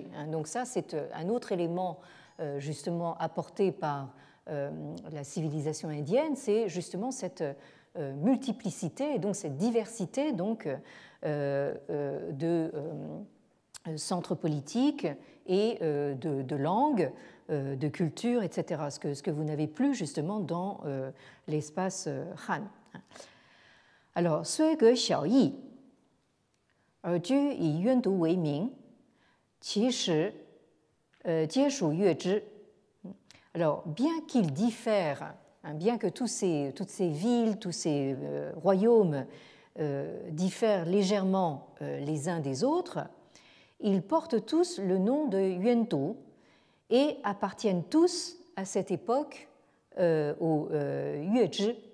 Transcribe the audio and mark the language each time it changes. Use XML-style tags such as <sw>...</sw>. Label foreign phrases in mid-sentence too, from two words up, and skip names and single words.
<fr>Donc ça, c'est un autre élément justement apporté par la civilisation indienne, c'est justement cette multiplicité et donc cette diversité donc, de centres politiques et de langues, de cultures, etc. Ce que vous n'avez plus justement dans l'espace Han. Alors,</fr> <zh>虽隔小异，而居以渊都为名，其实皆属月支。</zh> <fr>Alors, bien qu'ils diffèrent, bien que toutes ces villes, tous ces royaumes diffèrent légèrement les uns des autres, ils portent tous le nom de Yuantou et appartiennent tous à cette époque au Yuezhi.</fr>